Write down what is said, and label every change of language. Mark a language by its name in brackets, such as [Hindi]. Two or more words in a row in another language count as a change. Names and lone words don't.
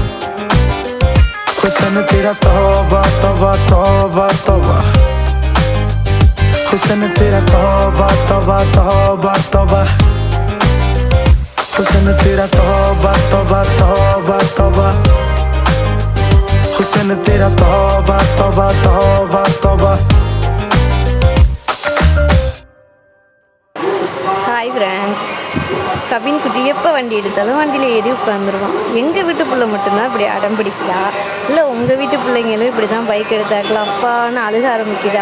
[Hindi] हुसन तेरा तौबा तौबा तौबा तौबा हुसन तेरा तौबा तौबा तौबा तौबा हुसन तेरा तौबा तौबा तौबा तौबा हुसन तेरा तौबा तौबा तौबा तौबा। [English] Hi friends, [Tamil] கவின் குட்டி எப்போ வண்டி எடுத்தாலும் வண்டியில் ஏறி உட்காந்துருவான். எங்கள் வீட்டு பிள்ளை மட்டும்தான் இப்படி அடம் பிடிக்குதா, இல்லை உங்கள் வீட்டு பிள்ளைங்களும் இப்படி தான் பைக் எடுத்தாக்கலாம் அப்பான்னு அழுக ஆரம்பிக்குதா?